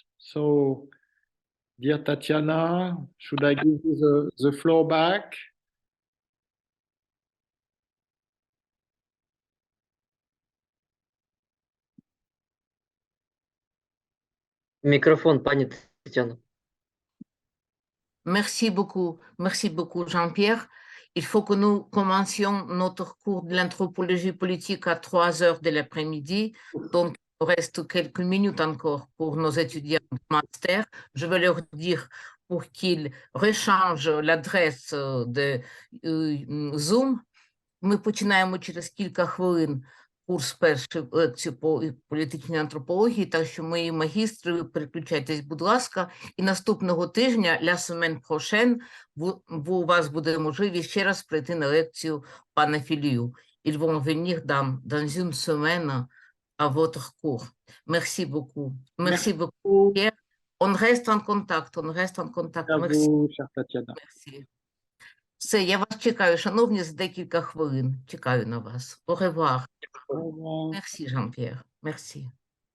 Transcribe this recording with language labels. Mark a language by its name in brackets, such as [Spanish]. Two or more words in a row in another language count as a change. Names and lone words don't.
[English] So, dear Tatiana, should I give you the floor back? Microphone, [Polish] panie Tatiana. [French] Merci beaucoup Jean-Pierre. Il faut que nous commencions notre cours de l'anthropologie politique à 3 heures de l'après-midi. Donc, il reste quelques minutes encore pour nos étudiants de master. Je vais leur dire pour qu'ils рechangent l'adresse de Zoom. [Ukrainian] Ми починаємо через кілька хвилин курс першої лекції по політичній антропології, так що мої магістри, ви переключайтесь, будь ласка, і наступного тижня, [French] la semaine prochaine, [Ukrainian] у вас буде можливість ще раз прийти на лекцію пана Філью. [French] Ils vont venir dans une semaine à votre cours. Merci beaucoup. Merci beaucoup, Pierre. On reste en contact, on reste en contact. À Merci. vous, chère Tatiana. Merci. [Ukrainian] Все, я вас чекаю, шановні, за декілька хвилин. Чекаю на вас. [French] Au revoir. Au revoir. Merci, Jean-Pierre. Merci.